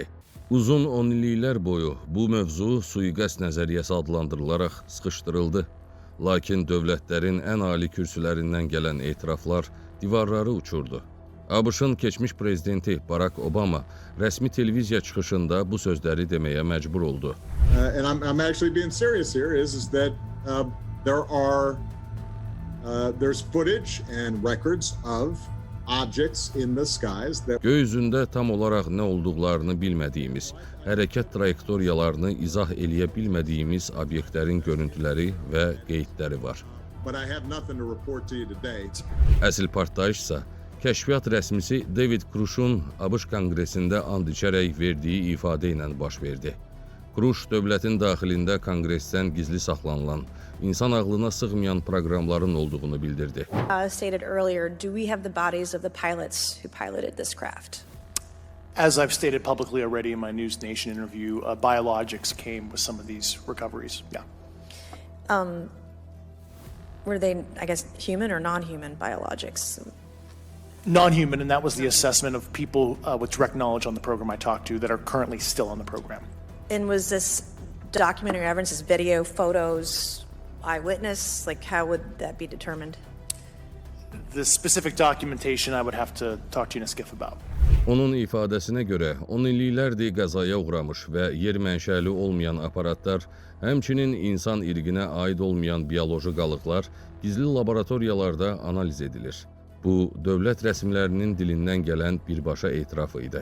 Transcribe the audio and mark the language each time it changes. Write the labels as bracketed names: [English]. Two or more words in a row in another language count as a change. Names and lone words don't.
[Azerbaijani] Uzun 10 illiklər boyu bu mövzu sui-qəsd nəzəriyyəsi adlandırılaraq sıxışdırıldı. Lakin dövlətlərin ən ali kürsülərindən gələn etiraflar divarları uçurdu. ABŞ-ın keçmiş prezidenti Barack Obama rəsmi televiziya çıxışında bu sözləri deməyə məcbur oldu. [English] I'm actually being serious here is that there's footage and records of objects in the skies that [Azerbaijani] Göy üzündə tam olaraq nə olduqlarını bilmədiyimiz, hərəkət trayektoriyalarını izah eləyə bilmədiyimiz obyektlərin görüntüləri və qeydləri var. [English] but I have nothing to report to you today. [Azerbaijani] Əsl partlayışsa kəşfiyyat rəsmisi David Cruz'un ABŞ Konqresində and içərək verdiyi ifadə ilə baş verdi. Cruz dövlətin daxilində konqresdən gizli saxlanılan, insan ağlına sığmayan proqramların olduğunu bildirdi. [English] Stated earlier, do we have the bodies of the pilots who piloted this craft? As I've stated publicly already in my News Nation interview, biologics came with some of these recoveries. Yeah. Were they, I guess, human or non-human biologics? Non-human, and that was the assessment of people with direct knowledge on the program I talked to that are currently still on the program. And was this documentary evidence, this video, photos, eyewitness? Like, how would that be determined? The specific documentation I would have to talk to UNSCIF about. [Azerbaijani] Onun ifadəsinə görə 10 illiklərdir qəzaya uğramış və yer mənşəli olmayan aparatlar, həmçinin insan irqinə aid olmayan bioloji qalıqlar gizli laboratoriyalarda analiz edilir. Bu, dövlət rəsmilərinin dilindən gələn birbaşa etiraf idi.